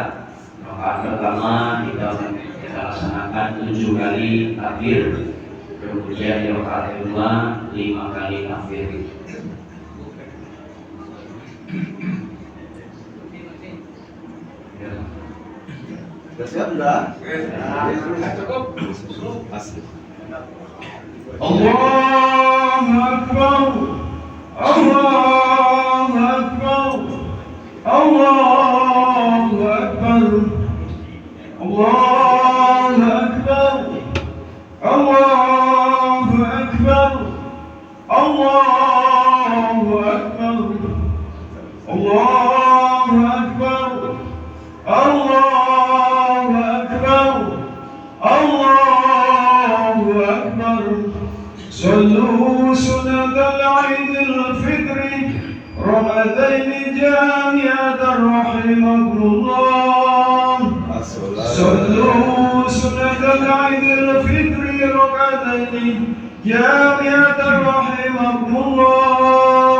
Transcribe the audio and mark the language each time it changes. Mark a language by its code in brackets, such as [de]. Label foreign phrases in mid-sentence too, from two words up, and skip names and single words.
[id] Rakaat pertama kita laksanakan 7 kali takbir, kemudian di rakaat kedua 5 kali takbir. Siap sudah? Cukup. [ar] Allahu Akbar, Allahu Akbar, Allahu Akbar, Allahu Akbar, Allahu Akbar, Allahu Akbar, Allahu Akbar, Allahu Akbar, Allahu Akbar. صلوا سنة العيد الفطر رمضان جامعة رحمكم الله. صلوا سنة العيد الفطر رمضان جامعة رحمكم الله.